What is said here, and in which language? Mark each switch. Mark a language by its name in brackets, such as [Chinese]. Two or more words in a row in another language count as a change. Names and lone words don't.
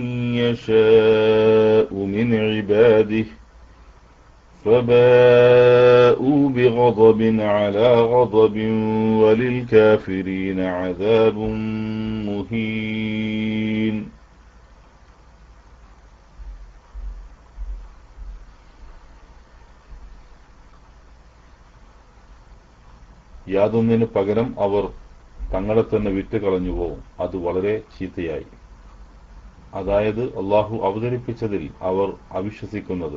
[Arabic] يشاء من عباده فباءوا بغضب على غضب وللكافرين عذاب مهين. [Malayalam] യാതൊന്നിന് പകരം അവർ തങ്ങളെ തന്നെ വിറ്റുകളഞ്ഞുപോകും. അത് വളരെ ചീത്തയായി. അതായത് അള്ളാഹു അവതരിപ്പിച്ചതിൽ അവർ അവിശ്വസിക്കുന്നത്.